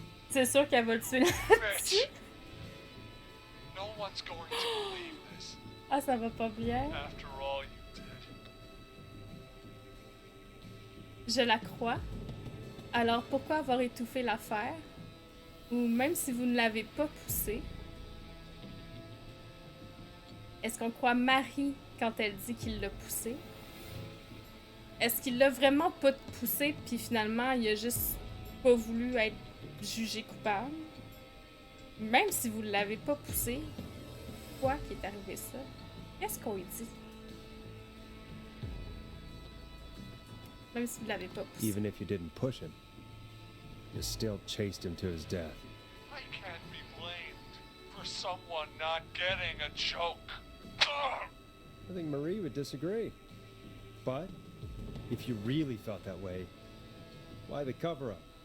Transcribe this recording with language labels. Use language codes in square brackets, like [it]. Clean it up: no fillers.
[fr] C'est sûr qu'elle va le tuer là-dessus. [en] No one's going to believe this. [fr] Ah, ça va pas bien. [en] After all you did. [fr] Je la crois. Alors pourquoi avoir étouffé l'affaire? Ou même si vous ne l'avez pas poussée, est-ce qu'on croit Marie quand elle dit qu'il l'a poussée? Est-ce qu'il l'a vraiment pas poussée, puis finalement, il a juste pas voulu être jugé coupable? Même si vous l'avez pas poussé, pourquoi qu'il est arrivé ça? Qu'est-ce qu'on lui dit? Même si vous l'avez pas poussé. [en] Even if you didn't push him, you still chased him to his death. I can't be blamed for someone not getting a joke. Ugh. I think Marie would disagree. But if you really felt that way, why the cover-up?